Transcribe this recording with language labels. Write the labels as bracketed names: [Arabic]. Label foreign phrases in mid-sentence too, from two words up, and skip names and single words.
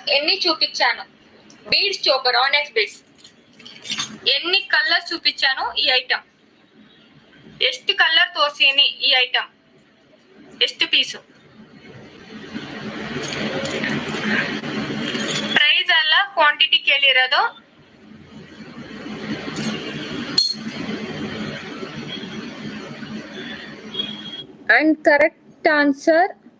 [Telugu] ఎన్ని చూపించాను, [English] beads choker [Telugu] ఆనెక్స్ బీడ్స్ ఎన్ని కలర్స్ చూపించాను ఈ ఐటమ్, [Kannada] ಎಷ್ಟು ಕಲರ್ ತೋರಿಸೀನಿ ಈ ಐಟಮ್, ಎಷ್ಟು ಪೀಸು, ಪ್ರೈಸ್ ಅಲ್ಲ ಕ್ವಾಂಟಿಟಿ ಕೇಳಿರೋದು. [English] and correct answer